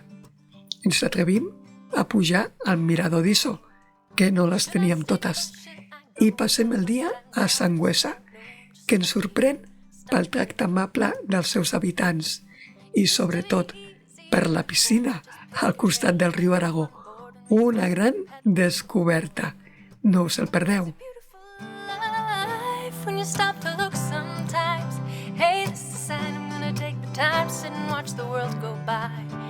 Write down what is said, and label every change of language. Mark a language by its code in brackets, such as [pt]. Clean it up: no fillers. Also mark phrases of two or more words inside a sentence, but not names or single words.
[ca] Ens atrevim a pujar al Mirador d'Iso, que no les teníem totes, i passem el dia a Sangüesa, que ens sorprèn pel tracte amable dels seus habitants i, sobretot, per la piscina al costat del riu Aragó. Una gran descoberta. No us el perdeu. [en] Hey, this is a sign I'm gonna take the time, sit and watch the world go by.